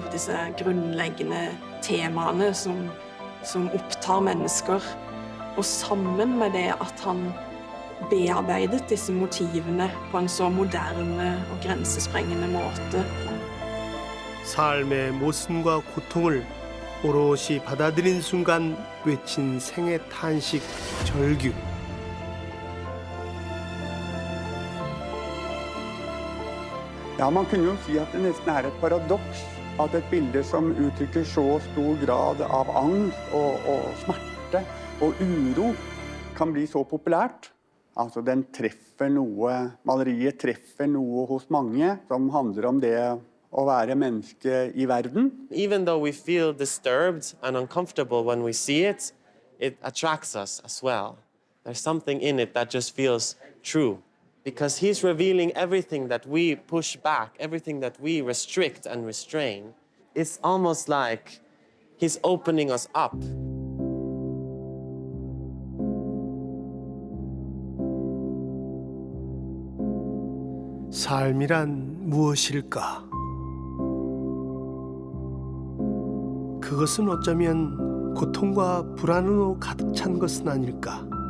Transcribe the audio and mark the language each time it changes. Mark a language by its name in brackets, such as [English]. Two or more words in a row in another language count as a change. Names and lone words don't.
[Norwegian] Disse grunnleggende temaene som opptar mennesker. Og sammen med det at han bearbeidet disse motivene på en så moderne og grensesprengende måte. [Korean] 삶의 모순과 고통을 오롯이 받아들인 순간 외친 생의 탄식, 절규. [Norwegian] Ja, man kunne jo si at det nesten er et paradoks at et bilde som uttrykker så stor grad av angst og smerte og uro kan bli så populært. Altså, den treffer noe, maleriet treffer noe hos mange som handler om det å være menneske i verden. [English] Even though we feel disturbed and uncomfortable when we see it, it attracts us as well. There's something in it that just feels true. Because he's revealing everything that we push back, everything that we restrict and restrain. It's almost like he's opening us up. [Korean] 삶이란 무엇일까? 그것은 어쩌면 고통과 불안으로 가득 찬 것은 아닐까?